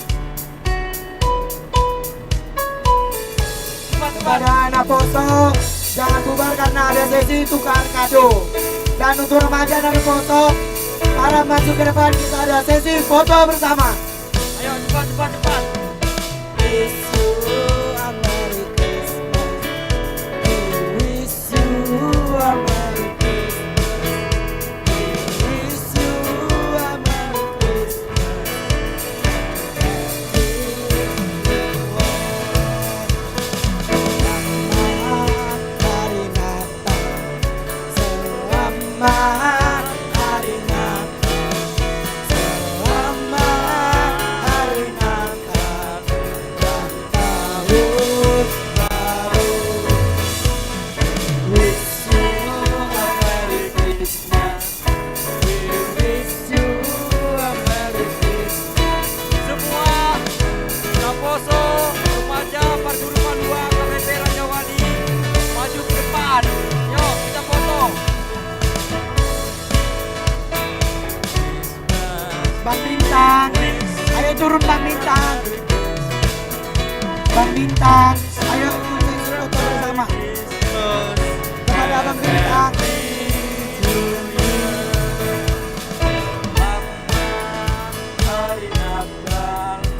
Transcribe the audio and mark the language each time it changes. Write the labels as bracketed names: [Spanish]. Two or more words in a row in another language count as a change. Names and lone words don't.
[Indonesian] Kepada anak foto, jangan bubar karena ada sesi tukar kado. Dan untuk remaja dan foto, para maju ke depan kita ada sesi foto bersama. Ayo cepat. [English] Wish you a Merry Christmas. We wish you a Merry Christmas. We wish you a Merry Christmas. [Indonesian] Selamat hari Natal. Selamat hari Natal. Selamat hari Natal dan tahun baru. [English] Wish you a Merry Christmas. We wish you a Merry Christmas. [Indonesian] Semua Naposo, remaja parkur rumah luang KPP Raja Wali maju ke depan. Yuk kita foto. Bang Bintang, ayo turun Bang Bintang. Bang Bintang, ayo kita foto bersama. Kepada Bang Bintang. Hari Natal.